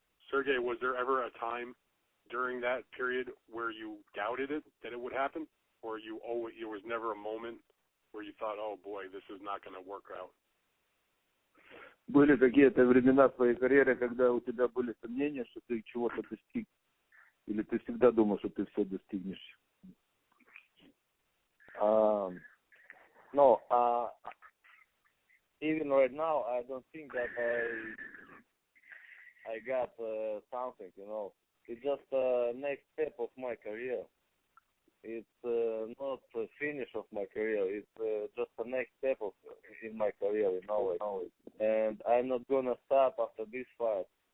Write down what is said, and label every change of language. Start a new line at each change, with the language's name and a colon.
English: Sergey, was there ever a time during that period where you doubted it, that it would happen? Or there was never a moment where you thought, oh boy, this is not going to work out?
Russian: Были какие-то времена в твоей карьере, когда у тебя были сомнения, что ты чего-то достиг? Или ты всегда думал, что ты все достигнешь?
English: No, even right now, I don't think that I got something, It's just the next step of my career. It's not the finish of my career. It's just the next step in my career, And I'm not gonna stop after this fight.